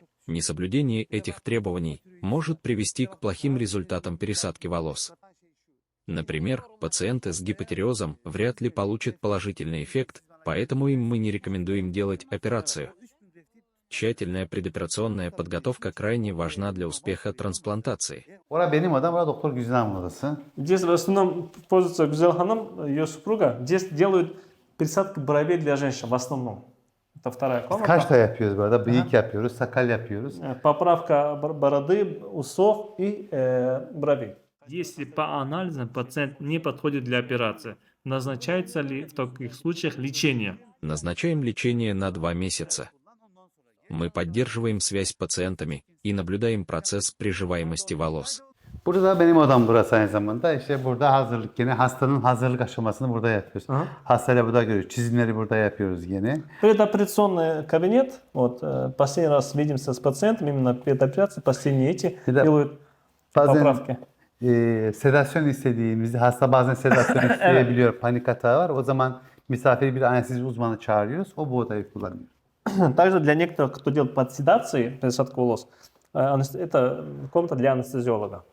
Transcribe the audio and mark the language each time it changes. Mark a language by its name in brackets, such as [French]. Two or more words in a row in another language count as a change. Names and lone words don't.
[Russian] Несоблюдение этих требований может привести к плохим результатам пересадки волос. Например, пациенты с гипотереозом вряд ли получат положительный эффект, поэтому им мы не рекомендуем делать операцию. Тщательная предоперационная подготовка крайне важна для успеха трансплантации. [Turkish] Ora benim odam, ora doktor Güzidem odası. [Russian] Здесь в основном пользуется Гюзель Ханым, ее супруга. Здесь делают пересадки бровей для женщин в основном. Это вторая [Turkish] Kaş [Russian] комната. [Turkish] da yapıyoruz bu arada. Bıyık yapıyoruz, sakal yapıyoruz. [Russian] Поправка бороды, усов и бровей. Если по анализам пациент не подходит для операции, назначается ли в таких случаях лечение? Назначаем лечение на 2 месяца. Мы поддерживаем связь с пациентами и наблюдаем процесс приживаемости волос. [Turkish] Burada da benim odam burası aynı zamanda. İşte burada hazırlık yine hastanın hazırlık aşamasını burada yapıyoruz. [Russian] Ага. [Turkish] Hastayla burada görüyoruz. Çizimleri burada yapıyoruz yine. [Russian] Предоперационный кабинет. Вот последний раз видимся с пациентом, именно перед операцией, последние эти [Turkish] Bir de [Russian] делают [Turkish] bazen [Russian] поправки. [Turkish] sedasyon istediğimizde hasta bazen sedasyon isteyebiliyor. Panik atağı var. O zaman misafir bir anestezi uzmanı çağırıyoruz. O bu odayı kullanıyor. [Russian] Также для некоторых, кто делает под седацией пересадку волос, это комната для анестезиолога.